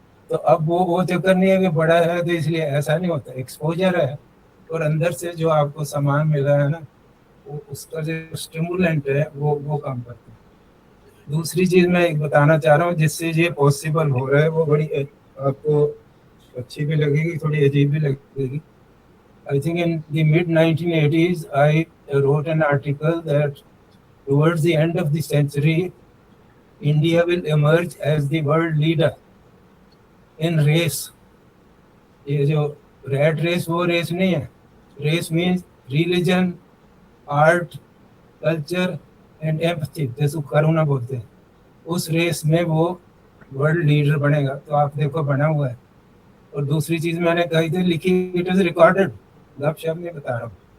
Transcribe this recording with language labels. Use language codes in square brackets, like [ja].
[hi] तो अब वो चक्कर नहीं है कि बड़ा है तो इसलिए ऐसा नहीं होता, एक्सपोजर है, और अंदर से जो आपको सामान मिला है ना, वो उसका जो स्टिमुलेंट है वो काम करता है। दूसरी चीज़ मैं एक बताना चाह रहा हूँ जिससे ये पॉसिबल हो रहा है, वो बड़ी आपको अच्छी भी लगेगी, थोड़ी अजीब भी लगेगी। [en] I think in the mid 1980s, I wrote an article that towards the end of the century, India will emerge as the world leader in race. [hi] ये जो रैट रेस, वो रेस नहीं है। [en] race means religion, art, culture and empathy, [hi] जैसे करुणा बोलते हैं। उस race में वो वर्ल्ड लीडर बनेगा। तो आप देखो बना हुआ है। और दूसरी चीज़ मैंने कही थी, लिखी, [en] it is recorded, [hi] गप शप नहीं बता रहा हूँ।